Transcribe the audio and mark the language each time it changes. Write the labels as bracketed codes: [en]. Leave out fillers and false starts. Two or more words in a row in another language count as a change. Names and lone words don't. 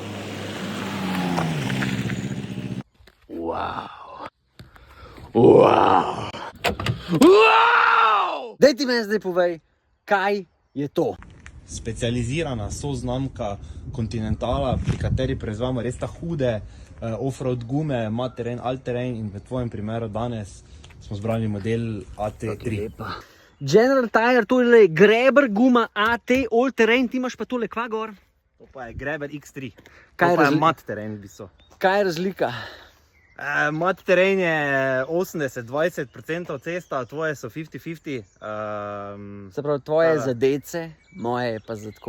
[sl] Wow. Wow. Wow. Daj ti meni zdaj povej, kaj je to? Specializirana soznamka Continentala, pri kateri proizvajamo res ta hude off-road gume, [en] all-terrain, all-terrain [sl] in v tvojem primeru danes smo zbrali model AT3. General Tire, to je Greber guma AT all-terrain, ti imaš pa tole kva gor? To pa je Greber X3, Kaj to pa je [en] mat terrain [sl] v bistvu. Kaj je razlika? [en] Mat terrain [sl] je 80-20% cesta, tvoje so 50-50. Se pravi, tvoje je za dece, moje je pa za tako.